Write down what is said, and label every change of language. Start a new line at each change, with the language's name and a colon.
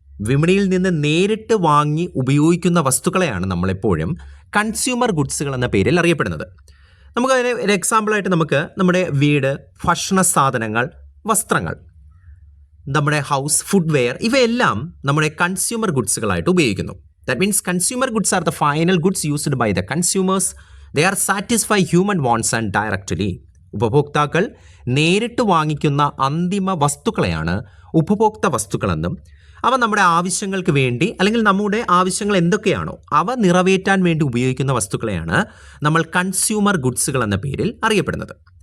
Malayalam: വിപണിയിൽ നിന്ന് നേരിട്ട് വാങ്ങി ഉപയോഗിക്കുന്ന വസ്തുക്കളെയാണ് നമ്മളെപ്പോഴും കൺസ്യൂമർ ഗുഡ്സുകൾ എന്ന പേരിൽ അറിയപ്പെടുന്നത്. നമുക്കതിന് ഒരു എക്സാമ്പിളായിട്ട് നമുക്ക് നമ്മുടെ വീട്, ഭക്ഷണ സാധനങ്ങൾ, വസ്ത്രങ്ങൾ, നമ്മുടെ ഹൗസ്, ഫുഡ്വെയർ ഇവയെല്ലാം നമ്മുടെ കൺസ്യൂമർ ഗുഡ്സുകളായിട്ട് ഉപയോഗിക്കുന്നു.
English: That means consumer goods are the final goods used by the consumers. They are satisfy human wants and directly.
Malayalam: ഉപഭോക്താക്കൾ നേരിട്ട് വാങ്ങിക്കുന്ന അന്തിമ വസ്തുക്കളെയാണ് ഉപഭോക്തൃ വസ്തുക്കളെന്നും അവ നമ്മുടെ ആവശ്യങ്ങൾക്ക് വേണ്ടി അല്ലെങ്കിൽ നമ്മുടെ ആവശ്യങ്ങൾ എന്തൊക്കെയാണോ അവ നിറവേറ്റാൻ വേണ്ടി ഉപയോഗിക്കുന്ന വസ്തുക്കളെയാണ് നമ്മൾ കൺസ്യൂമർ ഗുഡ്സുകൾ എന്ന പേരിൽ അറിയപ്പെടുന്നത്.